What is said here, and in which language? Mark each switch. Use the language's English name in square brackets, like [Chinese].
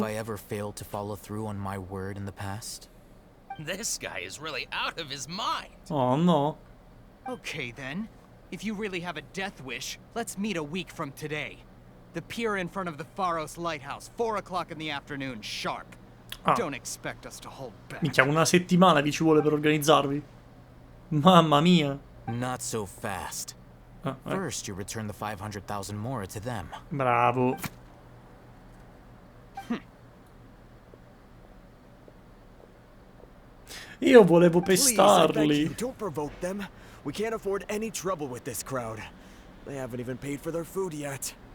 [English] Have I ever failed to follow through on my word in the past? This guy is really out of his mind. Oh no. Okay then. If you really have a death wish, let's meet a week from today. The pier in front of the Pharos Lighthouse, 4 o'clock in the afternoon, sharp. Ah. Don't expect us to hold back. [Italian] Minchia, una settimana vi ci vuole per organizzarvi. Mamma mia. [English] Not so fast. First, you return the 500,000 mora to them. [Italian] Bravo. Io volevo [English] Please, I beg [Italian] pestarli. [English] you, don't provoke them. We can't afford any trouble with this crowd. They haven't even paid for their food yet.